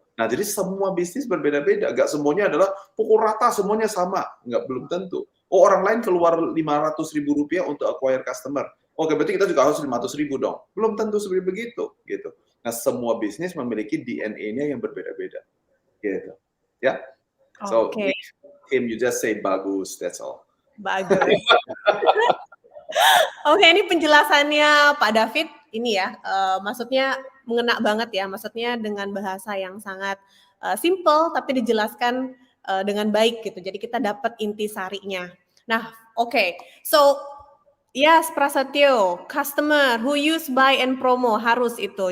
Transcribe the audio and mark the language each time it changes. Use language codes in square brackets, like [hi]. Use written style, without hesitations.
[id] Nah, jadi semua bisnis berbeda-beda. Nggak semuanya adalah pukul rata, semuanya sama. Belum tentu. Oh, orang lain keluar Rp500.000 untuk [en] acquire customer. [id] Oke, berarti kita juga harus 500.000 dong. Belum tentu seperti begitu, gitu. Nah, semua bisnis memiliki DNA-nya yang berbeda-beda, gitu. Ya. [en] So, Kim, you just say [id] bagus, [en] that's all. [id] Bagus. Oke, ini penjelasannya Pak David ini ya, maksudnya mengena banget ya, maksudnya dengan bahasa yang sangat simple tapi dijelaskan dengan baik gitu. Jadi kita dapat intisarinya. Nah, oke. [en] So, yes, Prasetyo, customer who use buy and promo [id] harus itu.